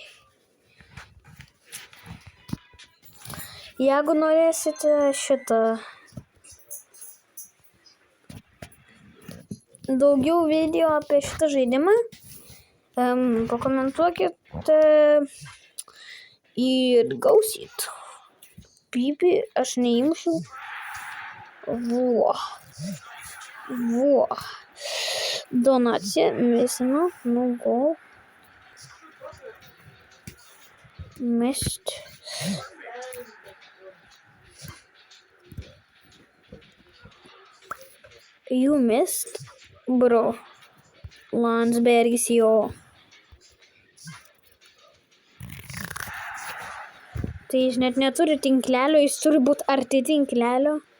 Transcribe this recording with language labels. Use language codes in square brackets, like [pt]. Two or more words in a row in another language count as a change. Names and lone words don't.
[lt] Jeigu norėsite daugiau video apie šitą žaidimą, pakomentuokit ir gausit. Pipi, aš neįmušiau. Vo. Donacija, mesino, [en] no goal. Missed. You missed, bro. [lt] Landsbergis, jo. Tai jis net neturi tinklelio, jis turi būti arti tinklelio.